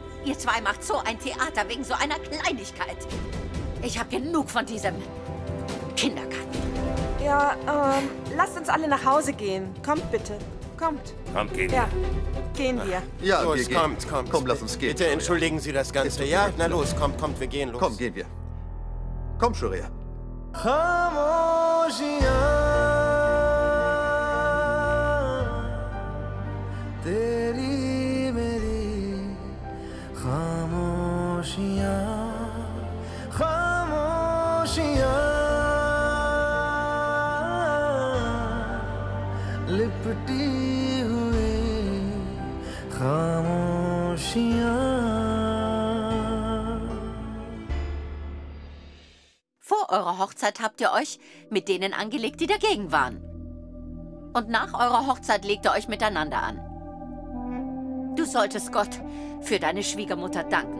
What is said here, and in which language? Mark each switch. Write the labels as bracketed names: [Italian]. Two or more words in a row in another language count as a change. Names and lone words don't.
[German] Ihr zwei macht so ein Theater wegen so einer Kleinigkeit. Ich habe genug von diesem Kindergarten. Ja, lasst uns alle nach Hause gehen. Kommt bitte. Kommt. Komm, gehen Ja, gehen wir. Ja, Los, wir gehen. kommt. Komm, lass uns gehen. Bitte entschuldigen Sie das Ganze. Ja, na los, kommt, wir gehen los. Komm, gehen wir. Komm, Shoria. [Hindi] तेरी मेरी खामोशियाँ खामोशियाँ लिपटी हुई खामोशियाँ। [German] Vor eurer Hochzeit habt ihr euch mit denen angelegt, die dagegen waren. Und nach eurer Hochzeit legt ihr euch miteinander an. Du solltest Gott für deine Schwiegermutter danken.